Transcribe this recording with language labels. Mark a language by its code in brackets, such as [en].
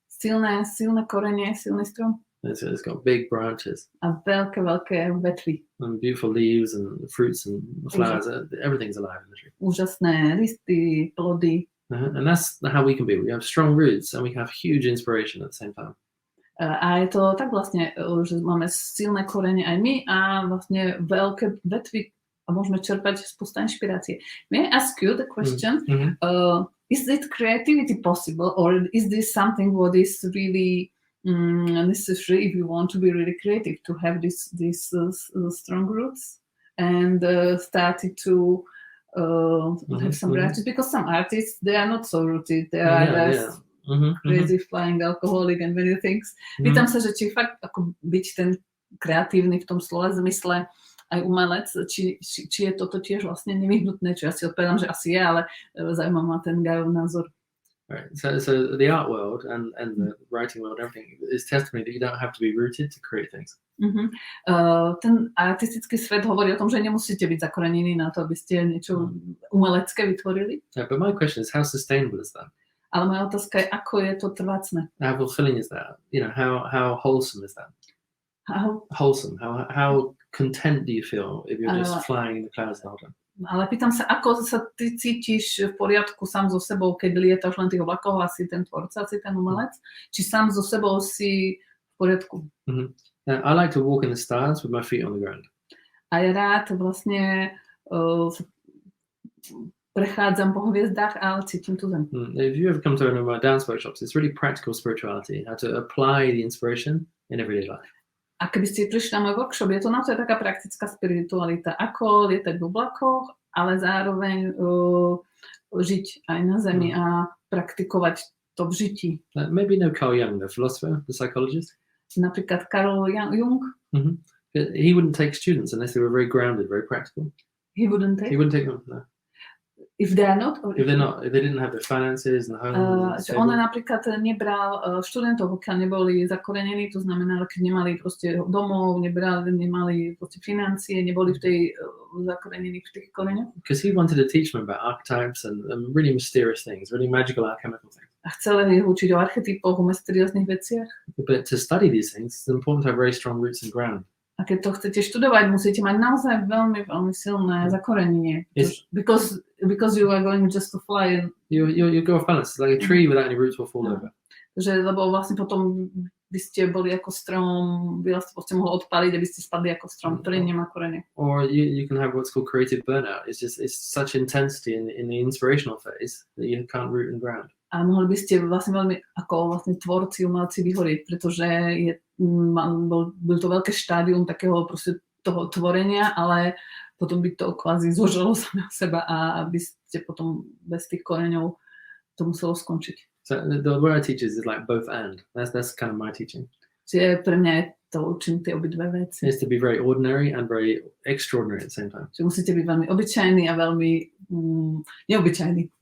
[sk] Silné korene, silný strom. [en] It's got big branches. [sk] A veľké vetvy. [en] And beautiful leaves and fruits and flowers. Everything's alive in the tree. [sk] Úžasné listy, plody. [en] And that's how we can be. We have strong roots and we can have huge inspiration at the same time. [sk] A je to tak vlastne, že máme silné korene aj my a vlastne veľké vetvy a môžeme čerpať spústa inšpirácie. [en] May I ask you the question? Is it creativity possible, or is this something what is really necessary if you want to be really creative, to have these strong roots and started to have some artists? Because some artists, they are not so rooted, they are less crazy flying alcoholic and many things. [sk] Pýtam sa, že či fakt ako byť ten kreatívny v tom slova zmysle aj umelec, či je toto tiež vlastne nevyhnutné, čo ja si odpovedám, že asi je, ale zaujíma ma ten Gajov názor. [en] Right. So the art world and the writing world, everything is testimony that you don't have to be rooted to create things. [sk] Ten artistický svet hovorí o tom, že nemusíte byť zakorenení na to, aby ste niečo umelecké vytvorili. [en] But my question is, how sustainable is that? [sk] Ale moja otázka je, ako je to trvácne. [en] How fulfilling is that? You know, how wholesome is that? How wholesome? How content do you feel if you're just flying in the clouds the whole time? [sk] Ale pýtam sa, ako sa ty cítiš v poriadku sám so sebou, keď lietaš len tých oblakov a si ten tvorca, si ten umelec? Či sám so sebou si v poriadku? [en] I like to walk in the stars with my feet on the ground. [sk] A ja rád vlastne prechádzam po hviezdách, ale cítim tu zem. [en] If you ever come to one of my dance workshops, it's really practical spirituality, how to apply the inspiration in everyday life. [sk] A keby ste prišli na môj workshop, je to naozaj taká praktická spiritualita, ako lietať v oblakoch, ale zároveň žiť aj na zemi a praktikovať to v žití. [en] Maybe no Carl Jung, the philosopher, the psychologist. [sk] Napríklad Carl Jung. [en] He wouldn't take students unless they were very grounded, very practical. He wouldn't take them, no. If they are not? If they didn't have the finances and the home. [sk] On napríklad nebral študentov, pokiaľ neboli zakorenení, to znamená, keď nemali proste domov, nemali proste financie, neboli v tej zakorenení v tých koreňoch. [en] Because he wanted to teach them about archetypes and really mysterious things, really magical alchemical things. [sk] A chcel ich učiť o archetypoch, o mysterióznych veciach. [en] But to study these things, it's important to have very strong roots and ground. [sk] A keď to chcete študovať, musíte mať naozaj veľmi, veľmi silné zakorenenie. [en] Because because you are going just to fly. You go off balance. It's like a tree without any roots will fall over. [sk] Lebo vlastne potom by ste boli ako strom, by vás to mohlo odpaliť, aby ste spadli ako strom, ktorý nemá korene. [en] Or you can have what's called creative burnout. It's such intensity in the inspirational phase that you can't root and ground. [sk] A mohli by ste vlastne veľmi ako vlastne tvorci, umelci vyhorieť, pretože bol to veľké štádium takého proste toho tvorenia, ale potom by to kvázi zožalo samého seba a aby ste potom bez tých koreňov to muselo skončiť. [en] So the way I teach is like both and. That's kind of my teaching. [sk] Čiže pre mňa je to učím tie obidve veci. [en] It's to be very ordinary and very extraordinary at the same time. [sk] Čiže musíte byť veľmi obyčajný a veľmi neobyčajný.